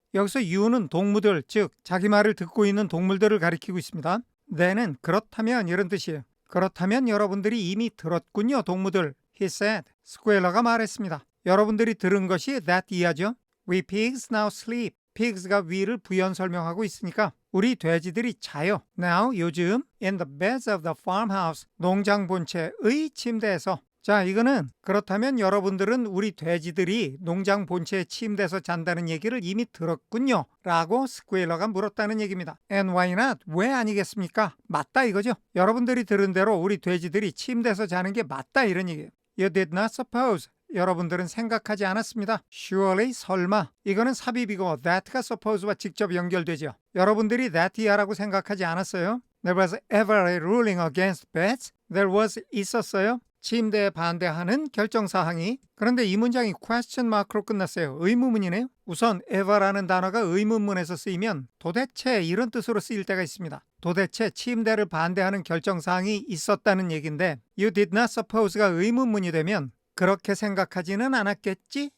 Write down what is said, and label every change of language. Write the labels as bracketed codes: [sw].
[ko] 여기서 you는 동무들, 즉 자기 말을 듣고 있는 동물들을 가리키고 있습니다. then은 그렇다면 이런 뜻이에요. 그렇다면 여러분들이 이미 들었군요, 동무들. [en] He said. [ko] 스퀘일러가 말했습니다. 여러분들이 들은 것이 that 이하죠. [en] We pigs now sleep. [ko] pigs가 we를 부연 설명하고 있으니까 우리 돼지들이 자요. [en] Now, 요즘 in the beds of the farmhouse. [ko] 농장 본체의 침대에서. 자, 이거는 그렇다면 여러분들은 우리 돼지들이 농장 본체의 침대에서 잔다는 얘기를 이미 들었군요. 라고 스퀘일러가 물었다는 얘기입니다. And why not? 왜 아니겠습니까? 맞다 이거죠. 여러분들이 들은 대로 우리 돼지들이 침대에서 자는 게 맞다 이런 얘기예요. [en] You did not suppose. [ko] 여러분들은 생각하지 않았습니다. [en] Surely, 설마. [ko] 이거는 삽입이고 that가 suppose와 직접 연결되죠. [en] 여러분들이 that이야라고 생각하지 않았어요? There was ever a ruling against beds. There was 있었어요. [ko] 침대에 반대하는 결정사항이. 그런데 이 문장이 question mark로 끝났어요. 의문문이네요. 우선 ever라는 단어가 의문문에서 쓰이면 도대체 이런 뜻으로 쓰일 때가 있습니다. 도대체 침대를 반대하는 결정사항이 있었다는 얘기인데 you did not suppose 가 의문문이 되면 그렇게 생각하지는 않았겠지?